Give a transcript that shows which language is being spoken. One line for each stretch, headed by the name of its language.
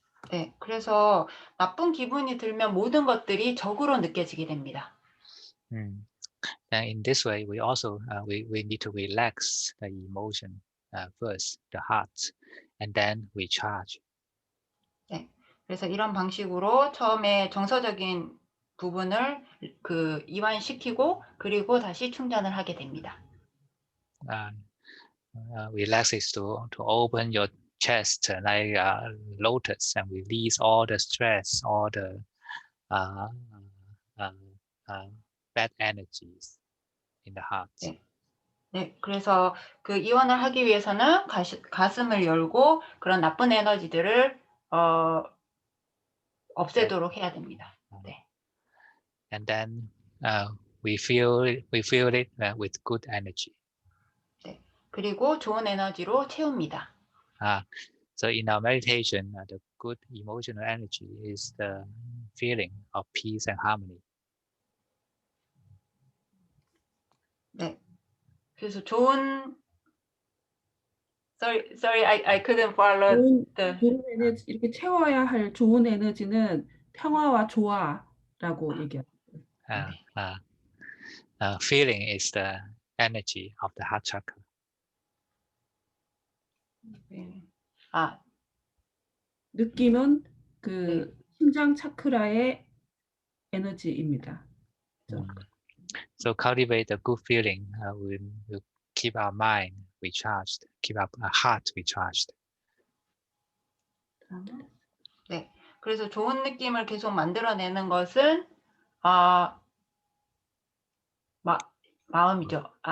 Korean: 네, 그래서 나쁜 기분이 들면 모든 것들이 적으로 느껴지게 됩니다.
English: And in this way, we also we need to relax the emotion first, the heart, and then we charge.
Korean: 네, 그래서 이런 방식으로 처음에 정서적인 부분을 이완시키고 그리고 다시 충전을 하게 됩니다.
English: Relax is to open your chest like a lotus and release all the stress, all the uh, uh, bad energies in the heart.
Korean: 네. 네, 그래서 그 이완을 하기 위해서는 가슴을 열고 그런 나쁜 에너지들을 없애도록 해야 됩니다. 네.
English: And then we feel it with good energy.
Korean: 네. 그리고 좋은 에너지로 채웁니다.
English: So in our meditation, the good emotional energy is the feeling of peace and harmony.
Korean: 네. 그래서 좋은
English: sorry, I couldn't follow the
Korean: 좋은 에너지, 이렇게 채워야 할 좋은 에너지는 평화와 조화라고 얘기합니다.
English: Feeling is the energy of the heart chakra.
Korean: 느낌은 네. 심장 차크라의 에너지입니다.
English: So cultivate a good feeling will keep our mind recharged, keep our heart recharged.
Korean: 네. 그래서 좋은 느낌을 계속 만들어내는 것은 마음이죠.